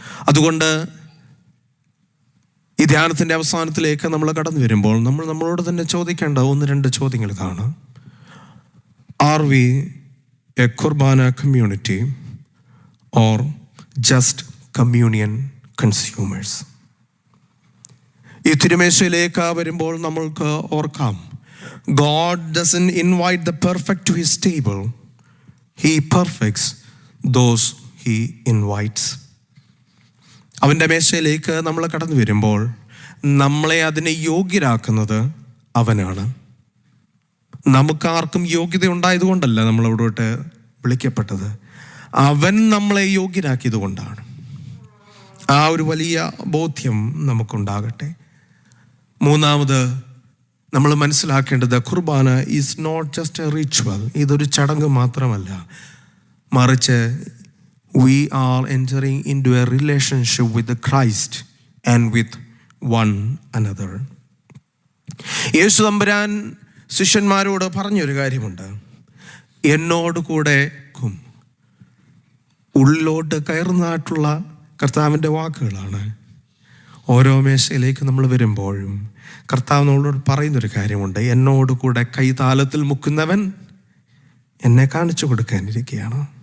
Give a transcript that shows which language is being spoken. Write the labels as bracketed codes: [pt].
[ml] അതുകൊണ്ട് ഈ ധ്യാനത്തിൻ്റെ അവസാനത്തിലേക്ക് നമ്മൾ കടന്നു വരുമ്പോൾ നമ്മളോട് തന്നെ ചോദിക്കേണ്ട 1-2 ചോദ്യങ്ങൾ ഇതാണ്. [en] Are we a Qurbana community or just communion consumers? [ml] ഈ തിരുമേശയിലേക്ക് വരുമ്പോൾ നമ്മൾക്ക് ഓർക്കാം, [en] God doesn't invite the perfect to his table. He perfects those he invites. [ml] അവൻ്റെ മേശയിലേക്ക് നമ്മൾ കടന്നു വരുമ്പോൾ നമ്മളെ അതിനെ യോഗ്യരാക്കുന്നത് അവനാണ്. നമുക്കാർക്കും യോഗ്യത ഉണ്ടായതുകൊണ്ടല്ല നമ്മൾ അവിടോട്ട് വിളിക്കപ്പെട്ടത്, അവൻ നമ്മളെ യോഗ്യരാക്കിയത് കൊണ്ടാണ്. ആ ഒരു വലിയ ബോധ്യം നമുക്കുണ്ടാകട്ടെ. മൂന്നാമത് നമ്മൾ മനസ്സിലാക്കേണ്ടത്, കുർബാന [en] Is not just a ritual. [ml] ഇതൊരു ചടങ്ങ് മാത്രമല്ല, മറിച്ച് [en] we are entering into a relationship with the Christ and with one another. [ml] യേശു തമ്പുരാൻ ശിഷ്യന്മാരോട് പറഞ്ഞൊരു കാര്യമുണ്ട്, എന്നോട് കൂടെ ഉള്ളിലോട്ട് കയറുന്നതായിട്ടുള്ള കർത്താവിൻ്റെ വാക്കുകളാണ്. ഓരോ മേശയിലേക്ക് നമ്മൾ വരുമ്പോഴും കർത്താവ് നമ്മളോട് പറയുന്നൊരു കാര്യമുണ്ട്, എന്നോട് കൂടെ കൈതാലത്തിൽ മുക്കുന്നവൻ എന്നെ കാണിച്ചു കൊടുക്കാനിരിക്കുകയാണ്.